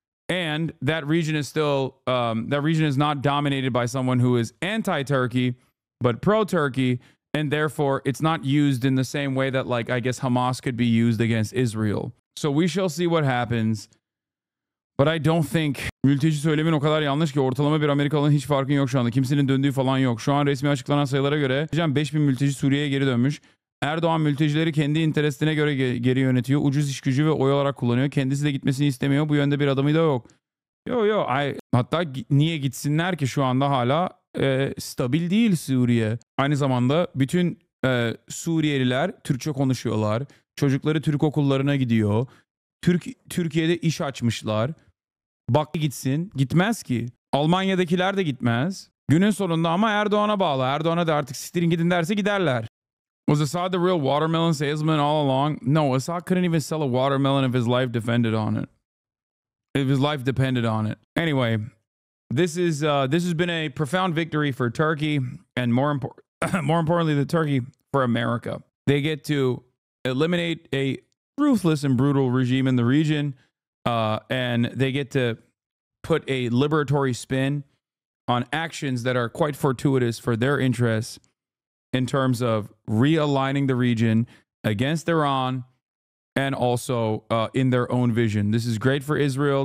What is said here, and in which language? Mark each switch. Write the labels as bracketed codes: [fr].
[en] And that region is not dominated by someone who is anti-Turkey, but pro-Turkey. And therefore, it's not used in the same way that, like, I guess Hamas could be used against Israel. So we shall see what happens. But I don't think... [tr] Mülteci söylemin o kadar yanlış ki ortalama bir Amerikalı'nın hiç farkın yok şu anda. Kimsenin döndüğü falan yok. Şu an resmi açıklanan sayılara göre 5000 mülteci Suriye'ye geri dönmüş. Erdoğan mültecileri kendi interesine göre geri yönetiyor. Ucuz iş gücü ve oy olarak kullanıyor. Kendisi de gitmesini istemiyor. Bu yönde bir adamı da yok. Hatta niye gitsinler ki, şu anda hala stabil değil Suriye. Aynı zamanda bütün Suriyeliler Türkçe konuşuyorlar. Çocukları Türk okullarına gidiyor. Türkiye'de iş açmışlar. Bak gitsin. Gitmez ki. Almanya'dakiler de gitmez. Günün sonunda ama Erdoğan'a bağlı. Erdoğan'a da artık siktirin gidin derse giderler. [en] Was Assad the real watermelon salesman all along? No, Assad couldn't even sell a watermelon if his life depended on it. If his life depended on it. Anyway, this has been a profound victory for Turkey, and more importantly, the Turkey for America. They get to eliminate a ruthless and brutal regime in the region, and they get to put a liberatory spin on actions that are quite fortuitous for their interests in terms of realigning the region against Iran and also in their own vision. This is great for Israel.